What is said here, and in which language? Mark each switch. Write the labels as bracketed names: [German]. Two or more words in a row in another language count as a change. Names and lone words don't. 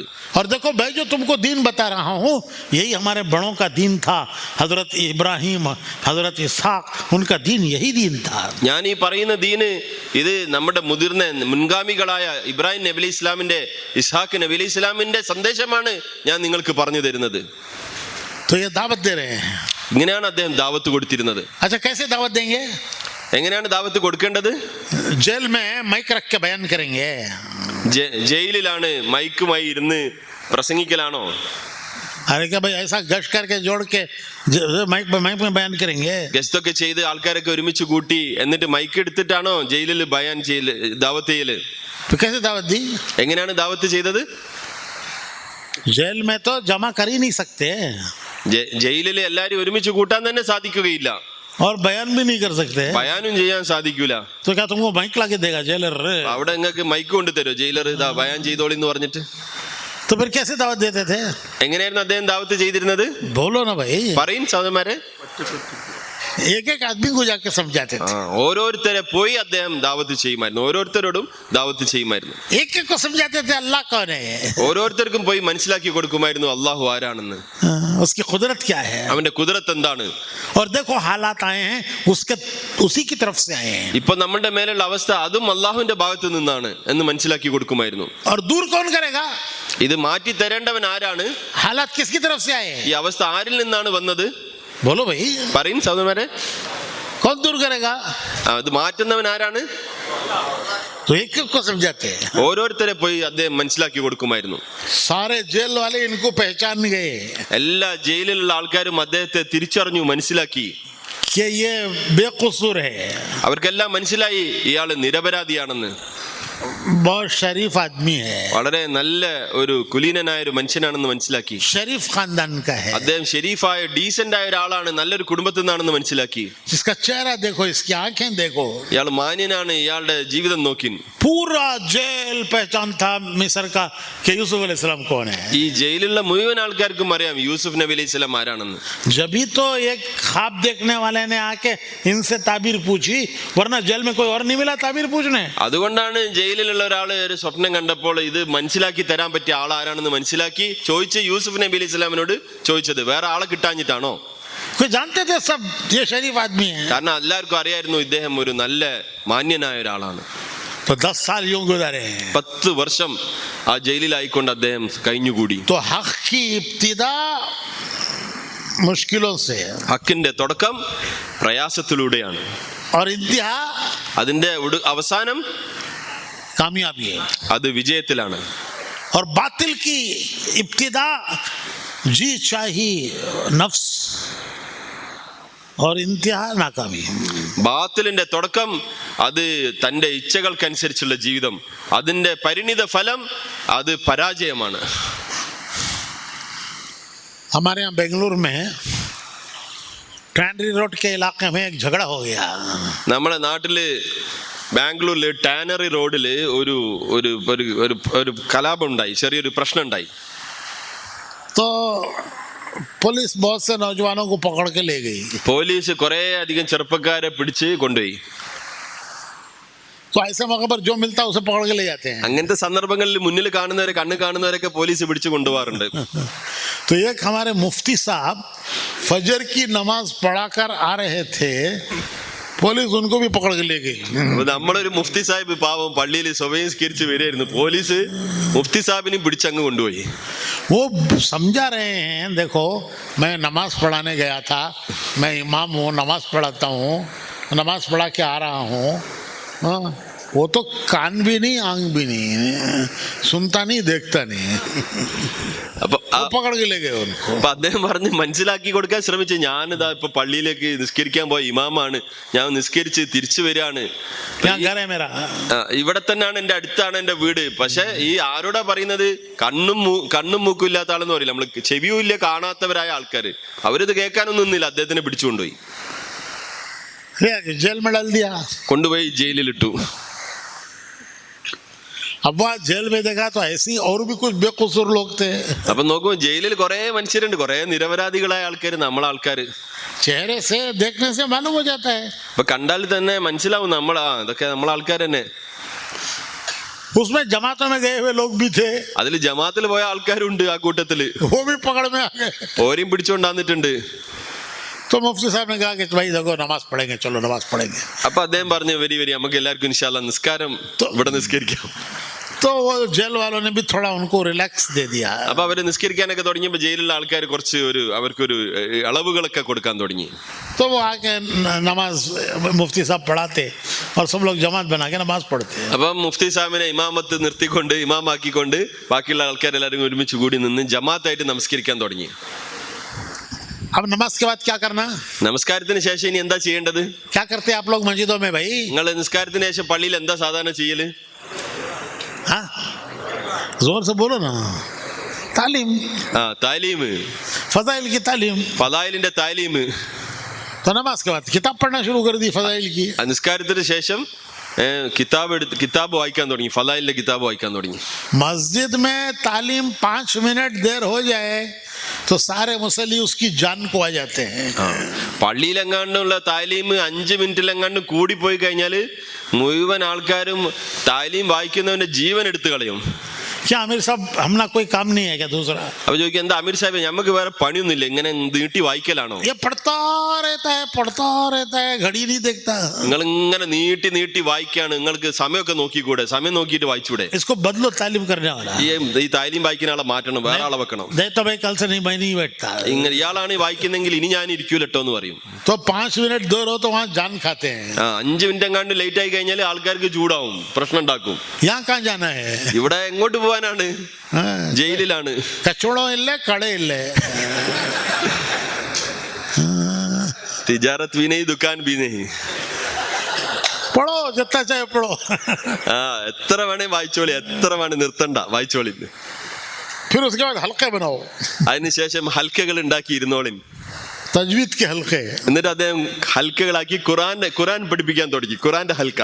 [Hindi] और देखो भाई जो तुमको दीन बता रहा हूँ यही हमारे बड़ों का दीन था. हजरत इब्राहिम, हजरत इसहाक, उनका दीन यही दीन था. [Malayalam] ഞാൻ ഈ പറയുന്ന ദീന് ഇത് നമ്മുടെ മുൻഗാമികളായ ഇബ്രാഹിം നബി അലൈഹി ഇസ്ലാമിന്റെ, ഇസ്ഹാഖ് നബി അലൈഹി ഇസ്ലാമിന്റെ സന്ദേശമാണ് ഞാൻ നിങ്ങൾക്ക് പറഞ്ഞു തരുന്നത്. [Hindi] तो ये दावत दे रहे हैं. [Malayalam] ഇങ്ങനെയാണ് അദ്ദേഹം ദാവത്ത് കൊടുത്തിരുന്നത്. [Hindi] अच्छा कैसे दावत देंगे? [Malayalam] എങ്ങനെയാണ് ദാവത്ത് കൊടുക്കേണ്ടത്? [Hindi] जेल में माइक रख के बयान करेंगे. [Malayalam] ജയിലിലാണ് മൈക്കുമായി ഇരുന്ന് പ്രസംഗിക്കലാണോ? [Hindi] अरे क्या भाई ऐसा गश्त करके जोड़ के माइक में बयान करेंगे? [Malayalam] ഗസ്റ്റൊക്കെ ചെയ്ത് ആൾക്കാരൊക്കെ ഒരുമിച്ച് കൂട്ടി എന്നിട്ട് മൈക്ക് എടുത്തിട്ടാണോ ജയിലിൽ ബയാൻ ചെയ്യല്, ദാവത്ത് ചെയ്യല്? [Hindi] तो कैसे दावत दी? [Malayalam] എങ്ങനെയാണ് ദാവത്ത് ചെയ്തത്? [Hindi] जेल में तो जमा कर ही नहीं सकते [Malayalam] ജയിലിൽ എല്ലാരും ഒരുമിച്ച് കൂട്ടാൻ തന്നെ സാധിക്കുകയില്ല. [Hindi] और बयान भी नहीं कर सकते. [Malayalam] ബയാനും ചെയ്യാൻ സാധിക്കൂല. [Hindi] तो क्या तुमको माइक ला के देगा जेलर? [Malayalam] അവിടെ നിങ്ങൾക്ക് മൈക്ക് കൊണ്ട് തരുമോ ജയിലർ? ഇതാ ബയാൻ ചെയ്തോളി എന്ന് പറഞ്ഞിട്ട്. [Hindi] तो फिर कैसे दावत देते थे? [Malayalam] എങ്ങനെയായിരുന്നു അദ്ദേഹം ദാവത്ത് ചെയ്തിരുന്നത്? [Hindi] बोलो ना भाई. [Malayalam] പറയും സഹോദരന്മാരെ. [Hindi] एक एक आदमी को जाके समझाते थे. [Malayalam] ഓരോരുത്തരെ പോയി അദ്ദേഹം ദാവത്ത് ചെയ്യുമായിരുന്നു. ഓരോരുത്തരോടും ദാവത്ത് ചെയ്യുമായിരുന്നു. [Hindi] एक एक को समझाते थे अल्लाह कौन है. [Malayalam] ഓരോരുത്തർക്കും പോയി മനസ്സിലാക്കി കൊടുക്കുമായിരുന്നു അള്ളാഹു ആരാണെന്ന്, [Hindi] उसकी कुदरत क्या है. [Malayalam] അവന്റെ കുദറത്ത് എന്താണ്. [Hindi] और देखो हालात आए हैं उसी की तरफ से आए हैं. [Malayalam] ഇപ്പൊ നമ്മുടെ മേലുള്ള അവസ്ഥ അതും അള്ളാഹുവിന്റെ ഭാഗത്ത് നിന്നാണ് എന്ന് മനസ്സിലാക്കി കൊടുക്കുമായിരുന്നു. [Hindi] और दूर कौन करेगा? [Malayalam] ഇത് മാറ്റി തരേണ്ടവൻ ആരാണ്? [Hindi] हालात किसकी तरफ से आए हैं? [Malayalam] ഈ അവസ്ഥ ആരിൽ നിന്നാണ് വന്നത്? [Hindi] बोलो भाई. [Malayalam] പറയും സഹോദരന്മാരെ. [Hindi] कौन दूर करेगा? [Malayalam] അത് മാറ്റുന്നവൻ ആരാണ്? [Hindi] तो एक एक को समझाते हैं. [Malayalam] ഓരോരുത്തരെ പോയി അദ്ദേഹം മനസ്സിലാക്കി കൊടുക്കുമായിരുന്നു. [Hindi] सारे जेल वाले इनको पहचान गए [Malayalam] എല്ലാ ജയിലിലുള്ള ആൾക്കാരും അദ്ദേഹത്തെ തിരിച്ചറിഞ്ഞു, മനസ്സിലാക്കി. [Hindi] कि ये बेकसूर है, [Malayalam] അവർക്കെല്ലാം മനസ്സിലായി ഇയാള് നിരപരാധിയാണെന്ന്. [Hindi] बहुत शरीफ आदमी है, [Malayalam] വളരെ നല്ല ഒരു കുലീനനായ ഒരു മനുഷ്യനാണെന്ന് മനസ്സിലാക്കി. [Hindi] शरीफ खानदान का है. [Malayalam] അദ്ദേഹം ഷെരീഫായ ഡീസന്റ് ആയ ഒരാളാണ്, നല്ലൊരു കുടുംബത്തിൽ നിന്നാണെന്ന് മനസ്സിലാക്കി. [Hindi] इसका चेहरा देखो, इसकी आंखें देखो. [Malayalam] ഇയാൾ മാന്യനാണ്, ഇയാളുടെ ജീവിതം നോക്കി. [Hindi] पूरा जेल पहचान था मिस्र का कि यूसुफ अलैहिस्सलाम कौन है. [Malayalam] ഈ ജയിലുള്ള മുഴുവൻ ആൾക്കാർക്കും അറിയാം യൂസുഫ് നബി [Arabic] عليه السلام [Malayalam] ആരാണെന്ന്. जभी तो एक ख्वाब देखने वाले ने आके इनसे ताबीर पूछी, वरना जेल में कोई और नहीं मिला ताबीर पूछने. അതുകൊണ്ടാണ് ജയിലിലുള്ള ഒരാള് ഒരു സ്വപ്നം കണ്ടപ്പോൾ ഇത് മനസ്സിലാക്കി തരാൻ പറ്റിയ ആളാരാണെന്ന് മനസ്സിലാക്കി ചോദിച്ച് യൂസുഫ് നബി അലൈഹി സ്വലാമിനോട് ചോദിച്ചത്. വേറെ ആളെ കിട്ടാഞ്ഞിട്ടാണോ? [Hindi] कोई जानते थे सब ये शरीफ आदमी है. [Malayalam] കാരണം എല്ലാവർക്കും അറിയായിരുന്നു ഇദ്ദേഹം ഒരു നല്ല മാന്യനായ ഒരാളാണ്. [Hindi] तो 10 साल यूं गुजारे हैं. [Malayalam] 10 വർഷം ആ ജയിലിലായിക്കൊണ്ട് അദ്ദേഹം കഴിഞ്ഞുകൂടി. [Hindi] तो हक की इब्तिदा मुश्किलों से, [Malayalam] ഹക്കിന്റെ തുടക്കം പ്രയാസത്തിലൂടെയാണ്, [Hindi] और इंतहा [Malayalam] അതിന്റെ അവസാനം [Hindi] कामयाबी है. [Malayalam] അത് വിജയത്തിലാണ്. [Hindi] और बातिल की इब्तिदा जी चाही नफ्स और इंतहा नाकामी. [Malayalam] ബാത്തിലിന്റെ തുടക്കം അത് തന്റെ ഇച്ഛകൾക്കനുസരിച്ചുള്ള ജീവിതം, അതിന്റെ പരിണിത ഫലം അത് പരാജയമാണ്. [Hindi] हमारे यहाँ बेंगलुरु में टैनरी रोड के इलाके में एक झगड़ा हो गया. [Malayalam] നമ്മുടെ നാട്ടില് ബാംഗ്ലൂരില് ടാനറി റോഡില് ഒരു ഒരു ഒരു ഒരു കലാപം ഉണ്ടായി, ചെറിയൊരു പ്രശ്നം ഉണ്ടായി. [Hindi] तो पुलिस बहुत से नौजवानों को पकड़ के ले गई. [Malayalam] പോലീസ് കുറെ അധികം ചെറുപ്പക്കാരെ പിടിച്ച് കൊണ്ടുപോയി. [Hindi] तो ऐसे मौके पर जो मिलता है उसे पकड़ के ले जाते हैं. [Malayalam] അങ്ങനത്തെ സന്ദർഭങ്ങളിൽ മുന്നിൽ കാണുന്നവരെ, കണ്ണ് കാണുന്നവരൊക്കെ പോലീസ് പിടിച്ചു കൊണ്ടുപോകാറുണ്ട്. [Hindi] तो एक हमारे मुफ्ती साहब फजर की नमाज पढ़ाकर आ रहे थे, पुलिस उनको भी पकड़ के ले गई. [Malayalam] നമ്മളൊരു മുഫ്തി സാഹിബ് പാവം പള്ളിയിൽ സ്വയംസ്കരിച്ച് വരികയായിരുന്നു, പോലീസ് മുഫ്തി സാഹിബിനെ പിടിച്ചങ്ങ് കൊണ്ടുപോയി. [Hindi] वो समझा रहे हैं, देखो मैं नमाज पढ़ाने गया था, मैं इमाम हूँ, नमाज पढ़ाता हूँ, नमाज पढ़ा के आ रहा हूँ. हाँ, वो तो कान भी नहीं, आंख भी नहीं, सुनता नहीं, देखता नहीं. [Malayalam] അപ്പൊ [Hindi] वो पकड़ के ले गए उनको। [Malayalam] അപ്പൊ അദ്ദേഹം പറഞ്ഞ് മനസ്സിലാക്കി കൊടുക്കാൻ ശ്രമിച്ചു. ഞാനിതാ ഇപ്പൊ പള്ളിയിലേക്ക് നിസ്കരിക്കാൻ പോയ ഇമാമാണ്, ഞാൻ നിസ്കരിച്ച് തിരിച്ചു വരികയാണ്, [Hindi] क्या घर है मेरा? [Malayalam] ഇവിടെ തന്നെയാണ്, എന്റെ അടുത്താണ് എന്റെ വീട്. പക്ഷെ ഈ ആരോടാ പറയുന്നത്? കണ്ണും മൂക്കും ഇല്ലാത്ത ആളെന്ന് പറയില്ല, നമ്മള് ചെവിയും ഇല്ല കാണാത്തവരായ ആൾക്കാര്. അവരിത് കേൾക്കാനൊന്നും നിന്നില്ല, അദ്ദേഹത്തിനെ പിടിച്ചുകൊണ്ടുപോയി [Hindi] जेल में डाल दिया। [Malayalam] കൊണ്ടുപോയി ജയിലിലിട്ടു. [Hindi] अब वहाँ जेल में देखा तो ऐसी और भी कुछ बेकसूर लोग थे। [Malayalam] അപ്പൊ നോക്കുമ്പോ ജയിലിൽ കുറെ മനുഷ്യരുണ്ട്, കുറെ നിരപരാധികളായ ആൾക്കാര്, നമ്മളെ ആൾക്കാര്. [Hindi] चेहरे से देखने से मालूम हो जाता है। [Malayalam] അപ്പൊ കണ്ടാൽ തന്നെ മനസ്സിലാവും ഇതൊക്കെ നമ്മളെ ആൾക്കാർ തന്നെ. [Hindi] उसमें जमातों में गए हुए लोग भी थे, [Malayalam] അതിൽ ജമാഅത്തിൽ പോയ ആൾക്കാരുണ്ട് ആ കൂട്ടത്തില്, [Hindi] वो भी पकड़ में आ गए। [Malayalam] ഓരെയും പിടിച്ചുകൊണ്ടാന്നിട്ടുണ്ട്. [Hindi] तो मुफ्ती साहब ने कहा कि भाई देखो नमाज पढ़ेंगे, चलो नमाज पढ़ेंगे। [Malayalam] അപ്പൊ അദ്ദേഹം പറഞ്ഞു, വരി നമുക്ക് എല്ലാവർക്കും [Arabic] إن شاء الله [Malayalam] നിസ്കാരം ഇവിടെ നിസ്കരിക്കാം. [Hindi] तो वो जेल वालों ने भी थोड़ा उनको रिलैक्स दे दिया। [Malayalam] അപ്പൊ അവര് നിസ്കരിക്കാനൊക്കെ തുടങ്ങിയപ്പോ ജയിലിലുള്ള ആൾക്കാർ കുറച്ച് അവർക്കൊരു ഇളവുകളൊക്കെ കൊടുക്കാൻ തുടങ്ങി. [Hindi] तो वो आके नमाज मुफ्ती साहब पढ़ाते और सब लोग जमात बना के नमाज पढ़ते। [Malayalam] അപ്പൊ മുഫ്തി സാഹിബിനെ ഇമാമത്ത് നിർത്തിക്കൊണ്ട് ഇമാമാക്കിക്കൊണ്ട് ബാക്കിയുള്ള ആൾക്കാരെല്ലാവരും ഒരുമിച്ച് കൂടി നിന്ന് ജമാഅത്തായിട്ട് നമസ്കരിക്കാൻ തുടങ്ങി. [Hindi] अब नमाज के बाद क्या करना? [Malayalam] നമസ്കാരത്തിന് ശേഷം ഇനി എന്താ ചെയ്യേണ്ടത്? [Hindi] क्या करते आप लोग मस्जिदों में भाई? നിങ്ങൾ നിസ്കാരത്തിന് ശേഷം പള്ളിയിൽ എന്താ സാധാരണ ചെയ്യല്? हाँ जोर से बोलो ना। तालीम, [Malayalam] താലീമ്, [Hindi] फजाइल की तालीम। [Malayalam] ഫദായിലിന്റെ താലീമ്. [Hindi] तो नमाज के बाद किताब पढ़ना शुरू कर दी फजाइल की। [Malayalam] നിസ്കാരത്തിന് ശേഷം കിതാബ് വായിക്കാൻ തുടങ്ങി, ഫദായിലിന്റെ കിതാബ് വായിക്കാൻ തുടങ്ങി. [Hindi] मस्जिद में तालीम 5 मिनट देर हो जाए तो सारे मुसल्ली उसकी जान को आ जाते हैं। [Malayalam] പള്ളിയിലെങ്ങാണ്ടുള്ള താലീം 5 മിനിറ്റിലെങ്ങാണ്ടും കൂടിപ്പോയി കഴിഞ്ഞാല് മുഴുവൻ ആൾക്കാരും താലീം വായിക്കുന്നവന്റെ ജീവൻ എടുത്തു കളയും. [Hindi] क्या आमिर साहब हमना कोई काम नहीं है क्या दूसरा? [Malayalam] അപ്പൊ ചോദിക്കും, എന്താ അമീർ സാഹിബ് ഞമ്മക്ക് വേറെ പണിയൊന്നുമില്ല, ഇങ്ങനെ നീട്ടി വായിക്കലാണോ? [Hindi] ये पढ़ता रहता है घड़ी नहीं देखता। [Malayalam] നിങ്ങൾ ഇങ്ങനെ നീട്ടി വായിക്കാണ്, നിങ്ങൾക്ക് സമയമൊക്കെ നോക്കിക്കൂടെ? സമയം നോക്കിയിട്ട് വായിച്ചൂടെ? [Hindi] इसको बदलो तालीम करने वाला। [Malayalam] ഈ താലീം വായിക്കുന്ന ആളെ മാറ്റണം, വേറെ ആളെ വെക്കണം. [Hindi] नहीं तो भाई कल से नहीं, मैं नहीं बैठता। [Malayalam] ഇങ്ങനെ ഇയാളാണ് വായിക്കുന്നെങ്കിൽ ഇനി ഞാൻ ഇരിക്കൂലട്ടോ എന്ന് പറയും. [Hindi] तो 5 मिनट देर हो तो वहाँ जान खाते हैं। [Malayalam] 5 മിനിറ്റ് എങ്ങാണ്ട് ലേറ്റ് ആയി കഴിഞ്ഞാൽ ആൾക്കാർക്ക് ചൂടാവും, പ്രശ്നം ഉണ്ടാക്കും. [Hindi] यहाँ कहाँ जाना है? [Malayalam] ഇവിടെ എങ്ങോട്ട് പോകാനാണ്? [Hindi] हाँ, [Malayalam] ജയിലിലാണ്. കച്ചവടം ഇല്ല, കടയില്ല. [Hindi] തിജാറത്ത് भी नहीं, दुकान भी नहीं. पढ़ो जितना चाहे पढ़ो. [Malayalam] എത്ര വേണേ വായിച്ചോളി, എത്ര വേണേ നിർത്തണ്ട, വായിച്ചോളി. [Hindi] फिर उसके बाद हल्के बनाओ, [Malayalam] അതിനുശേഷം ഹൽക്കകൾ ഉണ്ടാക്കി ഇരുന്നോളിൻ. [Hindi] तजवीद के हल्के। [Malayalam] എന്നിട്ട് അദ്ദേഹം ഹൽക്കകളാക്കി ഖുറാൻ പഠിപ്പിക്കാൻ തുടങ്ങി, ഖുറാന്റെ ഹൽക്ക.